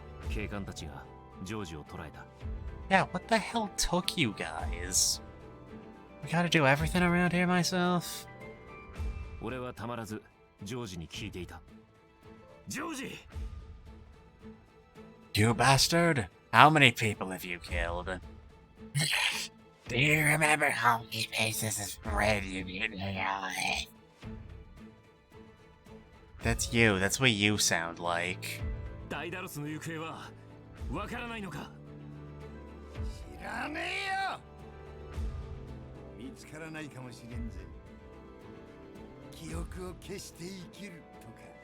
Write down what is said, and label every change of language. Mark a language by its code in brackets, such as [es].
[ja] 警官たちがジョージを捕らえた。 [en] Yeah, what the hell took you guys? I gotta do everything around here myself? [ja] 俺はたまらずジョージに聞いていた。ジョージ！ [en] You bastard! How many people have you killed? Do you remember how many pieces of bread you made me on? That's you. That's what you sound like. [ja] ダイダロスの行方はわからないのか？知らねえよ。見つからないかもしれんぜ。記憶を消して生きるとか。